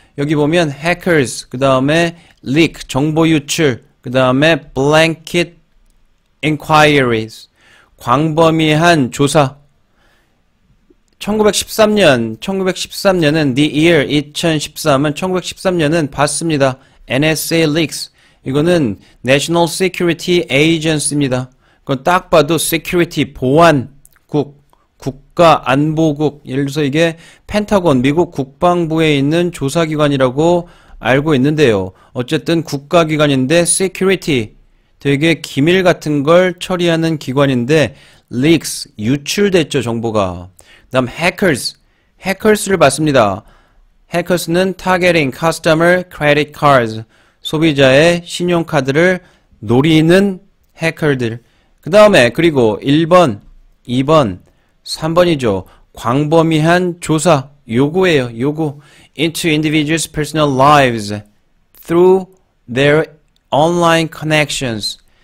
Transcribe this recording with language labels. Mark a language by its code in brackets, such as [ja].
[ko] 여기 보면 hackers, 그 다음에 leak, 정보 유출, 그 다음에 blanket inquiries, 광범위한 조사. 1913년은 the year 2013은 1913년은 봤습니다. [en] NSA leaks. [ko] 이거는 National Security Agency입니다. 그건 딱 봐도 security, 보안국, 국가안보국, 예를 들어서 이게 펜타곤, 미국 국방부에 있는 조사기관이라고 알고 있는데요. 어쨌든 국가기관인데 security, 되게 기밀 같은 걸 처리하는 기관인데 leaks, 유출됐죠, 정보가. 그 다음 hackers를 봤습니다. hackers는 [en] targeting customer credit cards, [ko] 소비자의 신용카드를 노리는 해커들. 그 다음에 그리고 1번, 2번, 3번이죠. 광범위한 조사, 요구예요. 요구. [en] into individuals' personal lives through their online connections.